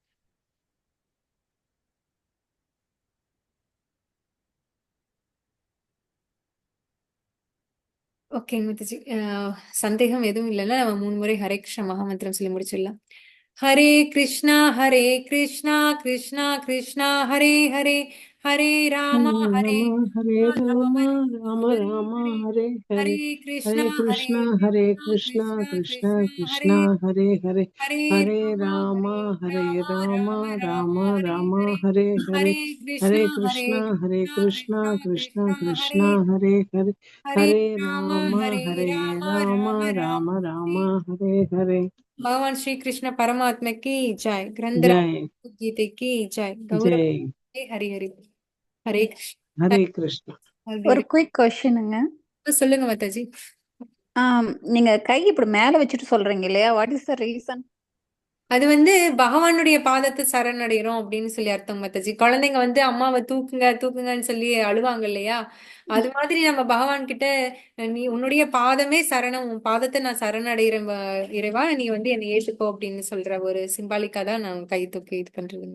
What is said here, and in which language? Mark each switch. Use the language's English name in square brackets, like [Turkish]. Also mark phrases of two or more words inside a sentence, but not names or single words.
[Tamil] ஓகேங்க மத்தாஜி, சந்தேகம் எதுவும் இல்லைன்னா நம்ம 3 முறை ஹரே கிருஷ்ணா மகாமந்திரம் சொல்லி முடிச்சிடலாம். ஹரே கிருஷ்ணா கிருஷ்ணா கிருஷ்ணா ஹரே ஹரே, ஹரே ராமா ஹரே ராம ராம ஹரே ராம ஹரே, ஹரே ஹரே, ஹரே ஹரே கிருஷ்ணா கிருஷ்ணா கிருஷ்ணா கிருஷ்ணா ஹரே ஹரே, ஹரே ஹரே ராம ராம ராம ராம ஹரே ஹரே, ஹரே ஹரே கிருஷ்ணா கிருஷ்ணா ஹரே ஹரே ஹரே, ஹரே ஹரே ராம ராம ராம ராம ராம ஹரே ஹரே. [Hindi] भगवान श्री कृष्ण परमात्मा की जय, ग्रंथराज ஜெய் गीता की जय, गौरव ஜெய். हरि हरि हरे कृष्ण. [Tamil] ஹரே கிருஷ்ணா. ஒரு குயிக் கொஸ்டினுங்க. சொல்லுங்க மாதாஜி. நீங்க கை இப்படி மேல வச்சுட்டு சொல்றீங்க இல்லையா, [English] what is the reason? [Tamil] அது வந்து பகவானுடைய பாதத்தை சரணடைகிறோம் அப்படின்னு சொல்லி அர்த்தம் மாதாஜி. குழந்தைங்க வந்து அம்மாவை தூக்குங்க தூக்குங்கன்னு சொல்லி அழுவாங்க இல்லையா, அது மாதிரி நம்ம பகவான் கிட்ட நீ உன்னுடைய பாதமே சரணம், உன் பாதத்தை நான் சரணடைகிறேன் இறைவா, நீ வந்து என்னை ஏத்துக்கோ அப்படின்னு சொல்ற ஒரு சிம்பாலிக்கா தான் நான் கை தூக்கி இது பண்றதுங்க.